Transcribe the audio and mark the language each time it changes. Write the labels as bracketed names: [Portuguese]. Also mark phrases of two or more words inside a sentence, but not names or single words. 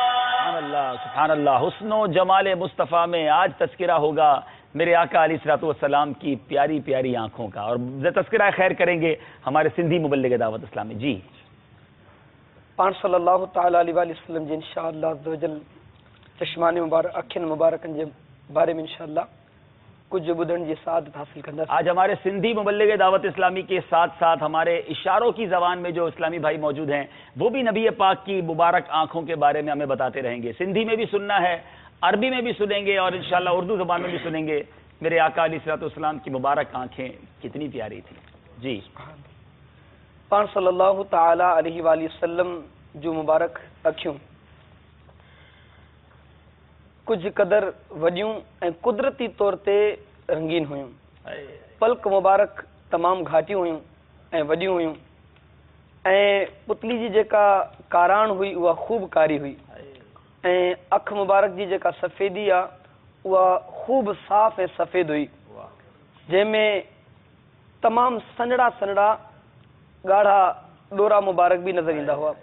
[Arabic] سبحان اللہ سبحان اللہ۔ [Urdu] حسن و جمال مصطفیٰ میں آج تذکرہ ہوگا میرے آقا [Arabic] علیہ الصلوۃ والسلام [Urdu] کی پیاری پیاری آنکھوں کا، اور تذکرہ خیر کریں گے ہمارے سندھی مبلغ دعوت اسلامی۔ [Sindhi] جی پان [Arabic] صلی اللہ تعالی علیہ وآلہ وسلم [Sindhi] جی [Arabic] انشاءاللہ عز وجل [Sindhi] چشمان مبارک اکھن مبارکن جے بارے میں انشاءاللہ کچھ بدھن جی سعادت حاصل کرنا۔ [Urdu] آج ہمارے سندھی مبلغ دعوت اسلامی کے ساتھ ساتھ ہمارے اشاروں کی زبان میں جو اسلامی بھائی موجود ہیں وہ بھی نبی پاک کی مبارک آنکھوں کے بارے میں ہمیں بتاتے رہیں گے۔ سندھی میں بھی سننا ہے، عربی میں بھی سنیں گے، اور انشاءاللہ اردو زبان میں بھی سنیں گے۔ میرے آقا [Arabic] علیہ الصلوۃ والسلام [Urdu] کی مبارک آنکھیں کتنی پیاری تھیں۔ [Sindhi] جی پان [Arabic] صلی اللہ تعالی علیہ وآلہ وسلم [Sindhi] جو مبارک اکھیوں کچھ قدر وڈیوں ऐं قدرتی طور تے رنگین ہویوں، پلک مبارک تمام گھاٹیوں ہویوں ऐं وڈیوں ہویوں، ऐं پتلی جی जेका काराण हुई उहा खूब कारी हुई، ऐं अख मुबारक जी जेका सफ़ेदी आहे उहा खूब साफ़ ऐं सफ़ेद हुई, जंहिंमें तमामु सन्हड़ा सन्हड़ा ॻाढ़ा ॾोरा मुबारक भी नज़र ईंदा हुआ।